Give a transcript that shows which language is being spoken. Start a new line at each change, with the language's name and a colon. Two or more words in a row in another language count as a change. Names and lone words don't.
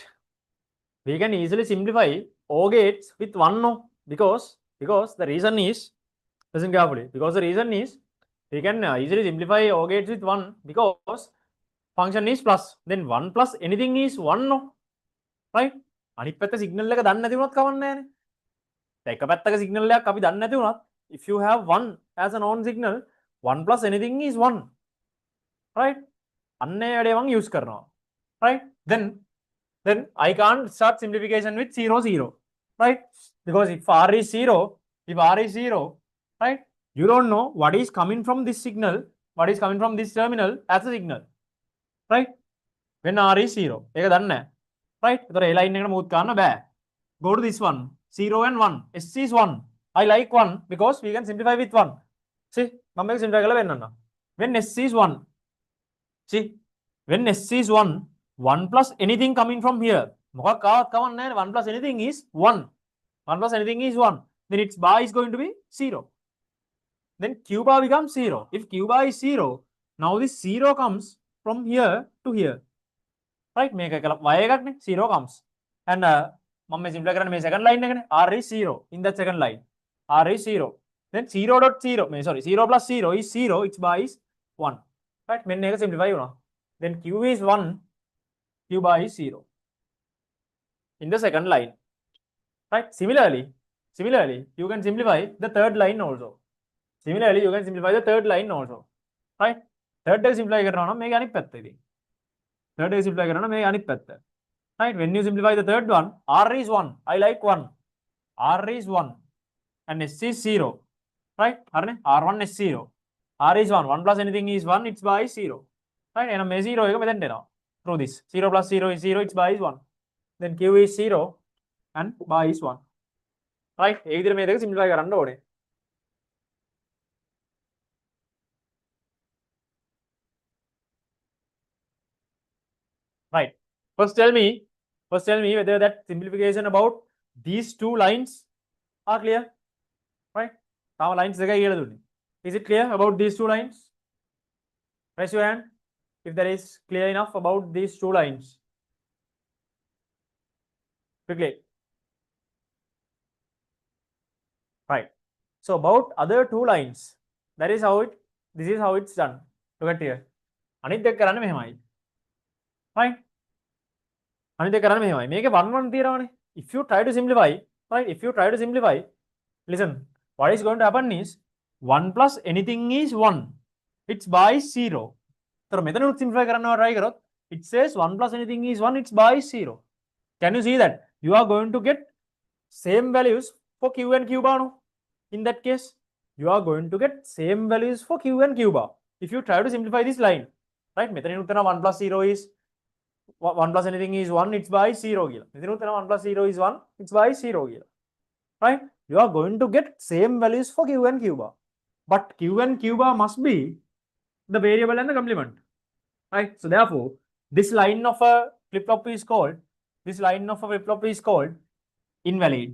English: We can easily simplify O gates with 1 no, because the reason is, listen carefully, because the reason is we can easily simplify O gates with 1 because function is plus, then 1 plus anything is 1 no, right?
Sinhala: අනිත් පැත්ත සිග්නල් එක දන්නේ නැති වුණත් කවන්නේ නැහැනේ. දැන් එක පැත්තක සිග්නල් එකක් අපි දන්නේ නැති වුණත්,
English: if you have 1 as a known signal, 1 plus anything is 1, right?
Sinhala: අන්න ඒ වැඩේ මම use කරනවා,
English: right? Then I can't start simplification with 0 0, right? Because if r is 0, right, you don't know what is coming from this signal, what is coming from this terminal as a signal, right? When r is 0,
Sinhala: ඒක දන්නේ නැහැ, right? එතකොට ඒ line එකට move කරන්න බෑ.
English: Go to this one, 0 and 1, s is 1. I like 1 because we can simplify with 1. See,
Sinhala: මම මේක simplify කරලා වෙන්නන්න.
English: When s is 1, see, when s is 1, 1 plus anything coming from here,
Sinhala: මොකක් ආවත් කවන්නේ නැහැ.
English: 1 plus anything is 1. 1 plus anything is 1. Then its bar is going to be 0. Then q bar becomes 0. If q bar is 0, now this 0 comes from here to here. Right?
Sinhala: මේක y එකක්නේ,
English: 0 comes. And
Sinhala: මම මේ simplify කරන්නේ මේ
English: second line
Sinhala: එකනේ.
English: r is 0 in that second line. r is 0. Then 0.0, sorry, 0 plus 0 is 0, its bar is 1. Right? මෙන්න එක simplify වුණා. Then q is 1, q bar is 0 in the second line, right? Similarly, you can simplify the third line also.
Sinhala: Right? Third එක simplify කරනවා නම් මේක අනිත් පැත්ත ඉතින්. Third එක simplify කරනවා නම් මේක අනිත් පැත්ත.
English: Right? When you simplify the third one, r is 1. I like 1. r is 1 and s is 0. Right? r1 is 0. r is 1. 1 plus anything is 1. Its bar is 0. Right?
Sinhala: එහෙනම් මේ 0 එක මෙතෙන්ට එනවා.
English: Through this. 0 plus 0 is 0. Its bar is 1. Then q is 0 and bar is 1. Right? ඒ විදිහට මේ දෙක simplify කරන්න ඕනේ. Right. First tell me whether that simplification about these two lines are clear. Right? Our lines
Sinhala: දෙකයි කියලා දුන්නේ.
English: Is it clear about these two lines? Raise your hand if that is clear enough about these two lines. Quickly. Right. So about other two lines, this is how it's done. Look at here.
Sinhala: අනිත් එක කරන්නේ මෙහෙමයි. Right? අනිත් එක කරන්නේ මෙහෙමයි. මේකේ 1 1 තියෙනවානේ.
English: If you try to simplify, right? Listen. What is going to happen is 1 plus anything is 1. Its bar is 0. So
Sinhala: මෙතන simplify කරනවා try කරොත්
English: it says 1 plus anything is 1. Its bar is 0. Can you see that? You are going to get same values for q and q bar. No? In that case, you are going to get same values for q and q bar. If you try to simplify this line, right?
Sinhala: මෙතන උත්තර
English: 1 plus 0 is 1 plus anything is 1. Its bar is 0
Sinhala: කියලා. මෙතන උත්තර
English: 1 plus 0 is 1. Its bar is 0 කියලා. Right? You are going to get same values for q and q bar. But q and q bar must be the variable and the complement. Right? So therefore, this line of a flip-flop is called invalid.